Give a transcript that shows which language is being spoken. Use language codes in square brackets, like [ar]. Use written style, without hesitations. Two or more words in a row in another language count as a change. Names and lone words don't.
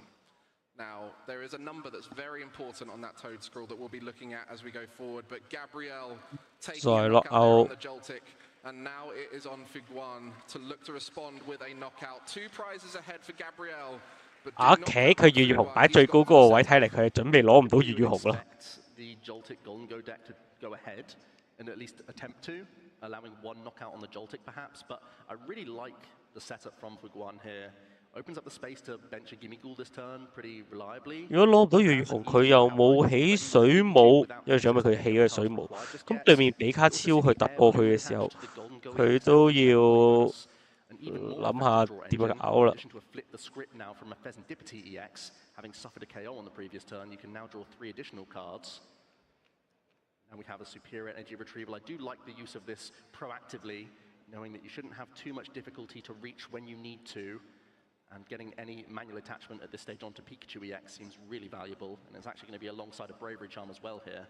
[en] Now, there is a number that's very important on that Toad Scroll that we'll be looking at as we go forward, but Gabriel taking a knockout on the Joltik, and now it is on Fuguan to look to respond with a knockout. 2 prizes ahead for Gabriel. [yue] 佢月月紅擺最高嗰個位，睇嚟佢係準備攞唔到月月紅啦。 [en] the Joltik Golden Go deck to go ahead and at least attempt to, allowing one knockout on the Joltik perhaps, but I really like the setup from Fuguan here. Opens up the space to bench a Gimmighoul this turn pretty reliably. [yue] 如果攞唔到月月紅，佢又冇起水母，因為想問佢起咗水母，咁對面比卡超去突破佢嘅時候，佢都要諗下點樣搞啦。 [en] Having suffered a KO on the previous turn, you can now draw 3 additional cards. And we have a superior energy retrieval. I do like the use of this proactively, knowing that you shouldn't have too much difficulty to reach when you need to. And getting any manual attachment at this stage onto Pikachu EX seems really valuable, and it's actually going to be alongside a Bravery Charm as well here.